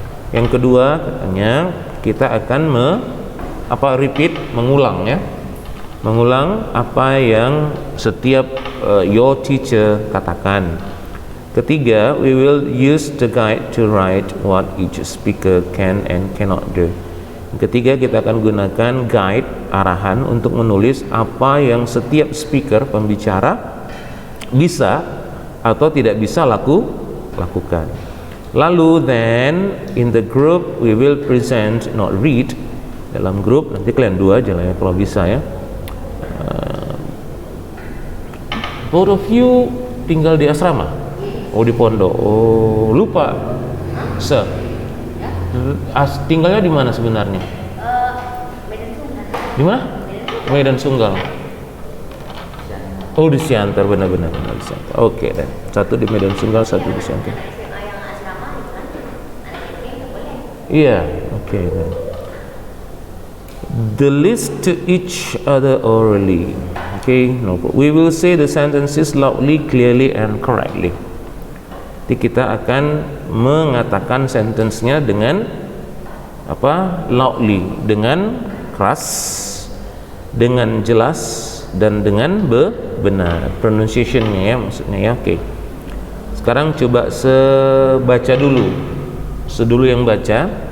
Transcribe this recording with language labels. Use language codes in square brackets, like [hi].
[id] Yang kedua, katanya kita akan repeat, mengulang ya. Mengulang apa yang setiap your teacher katakan. [en] Ketiga, we will use the guide to write what each speaker can and cannot do. [id] Ketiga, kita akan gunakan guide, arahan untuk menulis apa yang setiap speaker, pembicara bisa atau tidak bisa lakukan. Lalu then in the group we will present, not read. Dalam grup nanti kalian dua aja lah ya kalau bisa ya. Both of you tinggal di asrama? Oh, di pondok. Oh, lupa. Sir. Tinggalnya di mana sebenarnya? Medan Sunggal. Di mana? Medan Sunggal. Oh, di Siantar, benar-benar di Siantar. Oke, dan satu di Medan Sunggal, satu di Siantar. Yang asrama itu kan anak ini nggak boleh. Iya, oke. [en] The list to each other orally. Okay, no problem. We will say the sentences loudly, clearly, and correctly. [id] Jadi kita akan mengatakan sentence-nya dengan apa? Loudly, dengan keras, dengan jelas, dan dengan benar. Pronunciation-nya ya, maksudnya ya. Oke. Sekarang coba baca dulu. Sedulu yang baca.